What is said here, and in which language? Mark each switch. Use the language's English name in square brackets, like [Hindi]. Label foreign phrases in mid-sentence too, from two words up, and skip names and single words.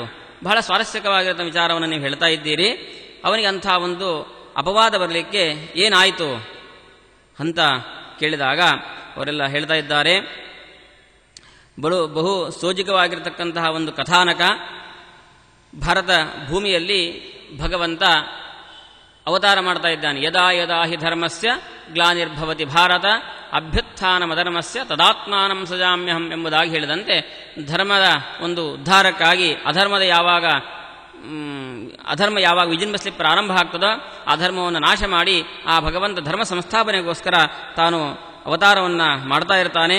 [Kannada] ಬಹಳ ಸ್ವಾರಸ್ಯಕವಾಗಿರೋ ವಿಚಾರವನ್ನು ನೀವು ಹೇಳ್ತಾ ಇದ್ದೀರಿ. ಅವನಿಗೆ ಅಂತಹ ಒಂದು ಅಪವಾದ ಬರಲಿಕ್ಕೆ ಏನಾಯಿತು ಅಂತ ಕೇಳಿದಾಗ ಅವರೆಲ್ಲ ಹೇಳ್ತಾ ಇದ್ದಾರೆ, ಬಹು ಸೋಜಿಗವಾಗಿರತಕ್ಕಂತಹ ಒಂದು ಕಥಾನಕ. ಭಾರತ ಭೂಮಿಯಲ್ಲಿ ಭಗವಂತ ಅವತಾರ ಮಾಡ್ತಾ ಇದ್ದಾನೆ. [Sanskrit] ಯದಾ ಯದಾ ಹಿ ಧರ್ಮಸ್ಯ ಗ್ಲಾನಿರ್ಭವತಿ ಭಾರತ ಅಭ್ಯುತ್ಥಾನಮಧರ್ಮಸ್ಯ ತದಾತ್ಮಾನಂ ಸಜಾಮ್ಯಹಂ [Kannada] ಎಂಬುದಾಗಿ ಹೇಳಿದಂತೆ ಧರ್ಮದ ಒಂದು ಉದ್ಧಾರಕ್ಕಾಗಿ ಅಧರ್ಮ ಯಾವಾಗ ವಿಜೃಂಭಿಸಲಿಕ್ಕೆ ಪ್ರಾರಂಭ ಆಗ್ತದೋ ಆ ಧರ್ಮವನ್ನು ನಾಶ ಮಾಡಿ ಆ ಭಗವಂತ ಧರ್ಮ ಸಂಸ್ಥಾಪನೆಗೋಸ್ಕರ ತಾನು ಅವತಾರವನ್ನು ಮಾಡ್ತಾ ಇರ್ತಾನೆ.